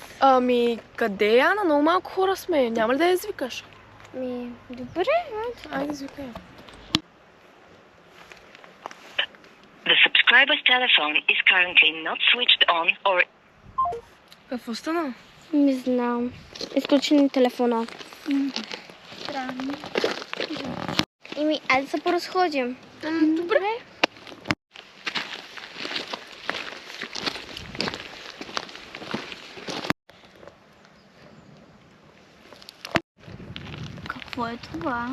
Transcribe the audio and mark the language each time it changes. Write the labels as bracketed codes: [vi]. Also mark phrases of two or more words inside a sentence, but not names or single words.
[bg] Къде е Ана? Много малко хора сме. Няма ли да я извикаш? Добре, Айде, извикай. [en] The subscriber's telephone is currently not switched on or... [bg] Какво стана? не знам. Изключи ни телефона. Странно. Айде да се поразходим. Добре. Какво е това?